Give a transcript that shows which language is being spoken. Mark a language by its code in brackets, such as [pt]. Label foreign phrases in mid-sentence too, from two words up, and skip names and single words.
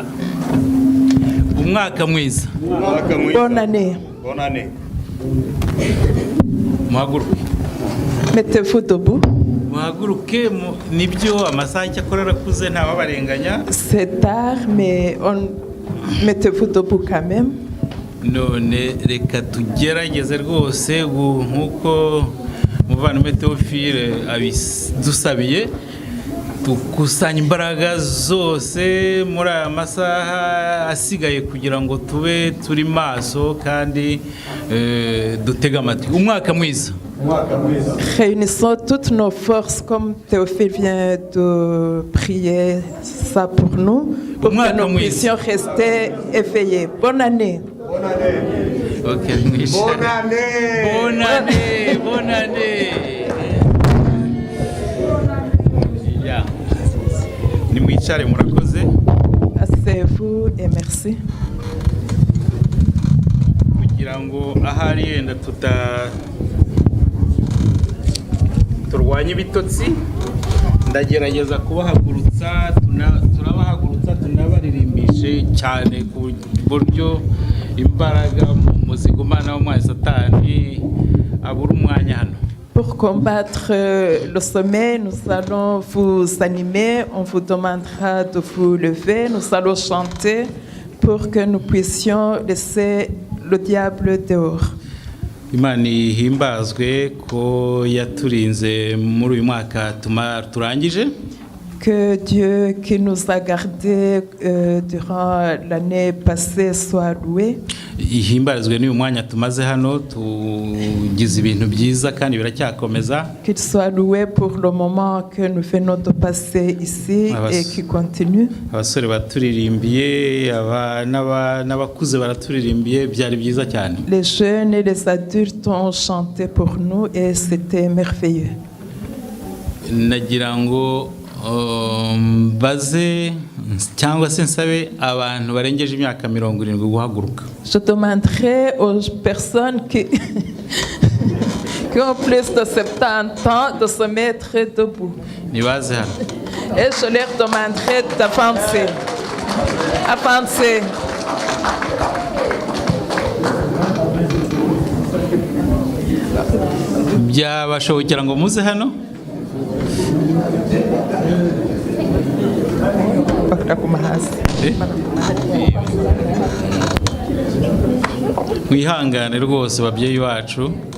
[rw] Umwaka mwiza. [fr] Bonne année. Bonne année. Muhaguruke. Mettez-vous debout. [rw] Muhaguruke nibyo amasaha cyakorera kuze nta babarenganya. [fr] C'est tard mais mettez-vous debout quand même. [rw] None reka tugerageze rwose nkuko muvandimwe Théophile abidusabiye tukusanya imbaraga zose muri aya masaha asigaye kugira ngo tube turi maso kandi dutega amatwi. Umwaka mwiza. [fr] Réunissons toutes nos forces comme Théophile vient de prier ça pour nous, pour que nous puissions rester éveillés. Bonne année. Bonne année. Ok, bonne année. Bonne année. Bonne année. Yeah. [rw] Nimwicare murakoze. [fr] Asseyez-vous et merci. [rw] Kugira ngo ahari yenda turwanye ibitotsi ndagerageza kubahagurutsa turabahagurutsa tunabaririmbishe cyane ku buryo imbaraga muzigumana w'umwanya satani abura umwanya hano. [fr] Pour combattre le sommeil, nous allons vous animer, on vous demandera de vous lever, nous allons chanter pour que nous puissions laisser le diable dehors. [rw] Imana ihimbazwe ko yaturinze muri uyu mwaka turangije. [fr] Que Dieu qui nous a gardés durant l'année passée soit loué. [rw] Ihimbarizwe n'uyu mwanya tumaze hano tugize ibintu byiza kandi biracyakomeza. [fr] Qu'il soit loué pour le moment que nous venons de passer ici et qui continue. [rw] Abasore baturirimbiye n'abakuze baraturirimbiye byari byiza cyane. [fr] Les jeunes et les adultes ont chanté pour nous et c'était merveilleux. [rw] Nagira ngo baze cyangwa se nsabe abantu barengeje imyaka 70 guhaguruka. [fr] Je demanderai aux personnes qui ont plus de 70 ans de se mettre debout. [rw] Nibaze hano. [fr] Et je leur demanderai d'avancer. Avancer. [rw] Byabashobokera ngo muze hano. ndakuma hasi mwihangane rwose babyeyi bacu.